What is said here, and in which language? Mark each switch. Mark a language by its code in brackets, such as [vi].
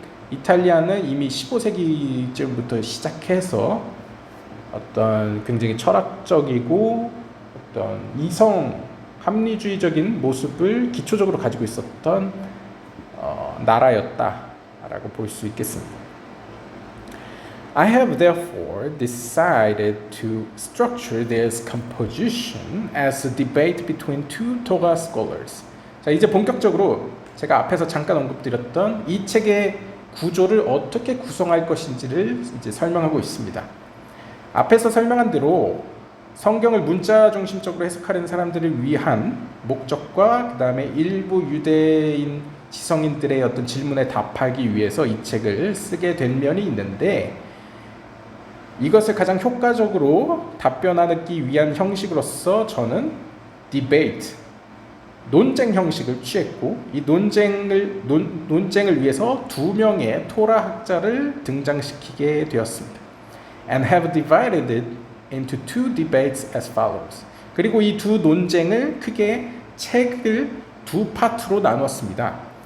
[ko] 이탈리아는 이미 15세기쯤부터 시작해서 어떤 굉장히 철학적이고 어떤 이성 합리주의적인 모습을 기초적으로 가지고 있었던 나라였다라고 볼 수 있겠습니다. [en] I have therefore decided to structure this composition as a debate between two Toga scholars. [ko] 자, 이제 본격적으로 제가 앞에서 잠깐 언급드렸던 이 책의 구조를 어떻게 구성할 것인지를 이제 설명하고 있습니다. 앞에서 설명한 대로 성경을 문자 중심적으로 해석하는 사람들을 위한 목적과 그 다음에 일부 유대인 지성인들의 어떤 질문에 답하기 위해서 이 책을 쓰게 된 면이 있는데 이것을 가장 효과적으로 답변하기 위한 형식으로서 저는 디베이트, 논쟁 형식을 취했고 이 논쟁을 위해서 두 명의 토라 학자를 등장시키게 되었습니다. [en] And have divided it into two debates as follows. [ko] 그리고 이 두 논쟁을 크게 책을 두 파트로 나눴습니다.